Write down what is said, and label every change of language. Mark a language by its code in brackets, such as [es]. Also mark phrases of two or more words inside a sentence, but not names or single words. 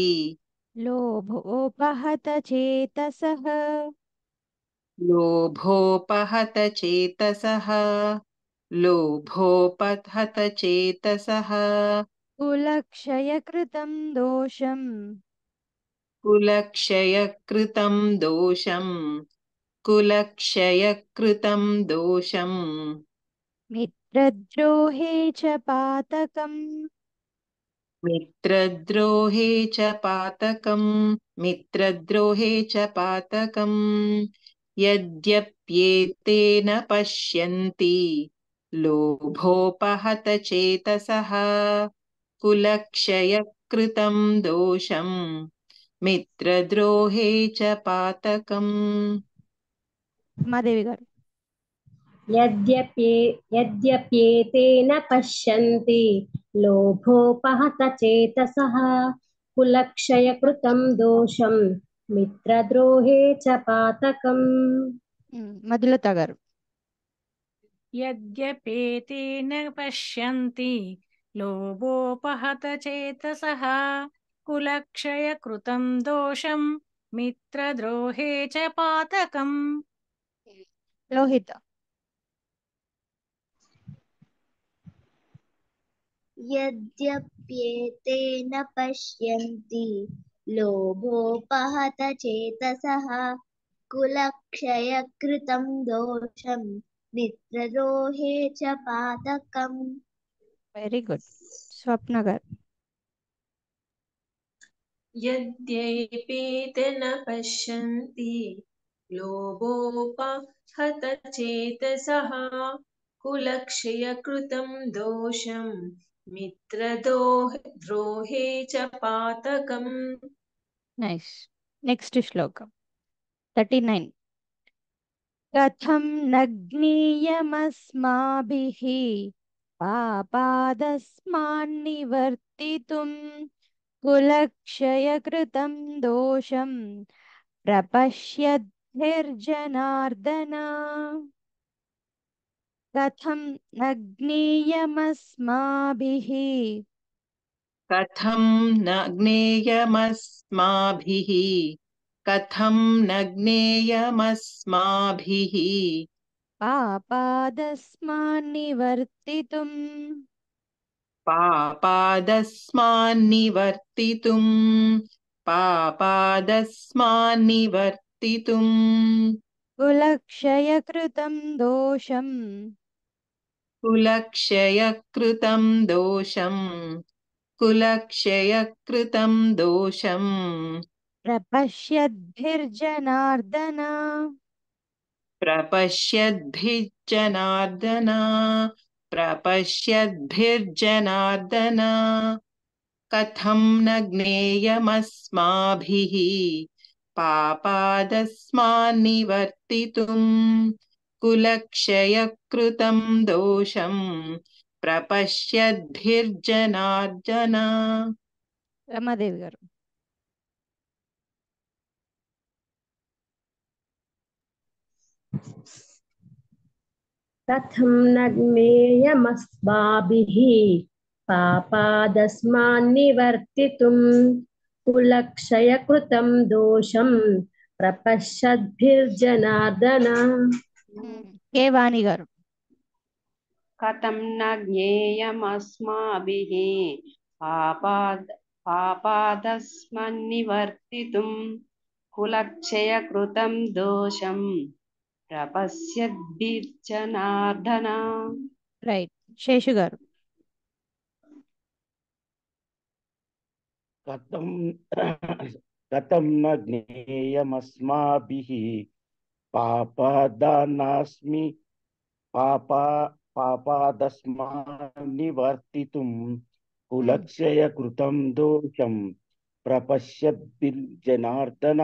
[sa] లోభోపహత చేతసః కులక్షయకృతం దోషం మిత్రద్రోహే చ పాతకం. मित्रद्रोहे च पातकम् यद्यप्येतेन पश्यन्ति लोभोपहत चेतसः कुलक्षयकृतं दोषम् मित्रद्रोहे च पातकम् [te] ఉమాదేవి గారు [sa] यद्यप्येतेन पश्यन्ति लोभोपहतचेतसः कुलक्षयकृतं दोषं मित्रद्रोहे च पातकम् [te] మధులత గారు [sa] यद्यपेतेन पश्यन्ति लोभोपहतचेतसः कुलक्षयकृतं दोषं मित्रद्रोहे च पातकम् [te] లోహిత [sa] यद्यप्येतेन पश्यन्ति लोभोपहतचेतसः कुलक्षयकृतं दोषं मित्रद्रोहे च पातकम् [en] very good [te] స్వప్న గారు [sa] यद्यपेतेन पश्यन्ति लोभोपहतचेतसः कुलक्षयकृतं दोषं मित्रद्रोहे च पातकम् [en] nice next [sa] శ్లోకం 39 కథం నగ్నీయమస్మాభిః పాపాదస్మాన్నివర్తితుం కులక్షయకృతం దోషం ప్రపశ్యద్భిర్జనార్దన కథం నగ్నీయమస్మాభిః कथं न ज्ञेयमस्माभिः कथं न ज्ञेयमस्माभिः పాపాదస్మాన్నివర్తితుం पापादस्मान्निवर्तितुं కులక్షయకృతం దోషం कुलक्षयकृतं दोषं ప్రపశ్యద్భిర్జనార్దన प्रपश्यद्भिर्जनार्दन कथं न ज्ञेयमस्माभिः पापादस्मान्निवर्तितुं कुलक्षयकृतं दोषं प्रपश्यद्भिर्जनार्दन [te] రమాదేవి గారు [sa] कथं न ज्ञेयमस्माभिः पापादस्मान्निवर्तितुं कुलक्षयकृतं दोषं प्रपश्यद्भिर्जनार्दन [te] కే వాణి గారు [sa] कथं न ज्ञेयमस्माभिः पापादस्मन्निवर्तितुं कुलक्षयकृतं दोषं प्रपश्यद्भिर्जनार्दन [te] రైట్ శేషు గారు [sa] కథం న జ్ఞేయమస్మాభిః పాపాదస్మాన్నివర్తితుం కులక్షయకృతం దోషం ప్రపశ్యద్భిర్జనార్దన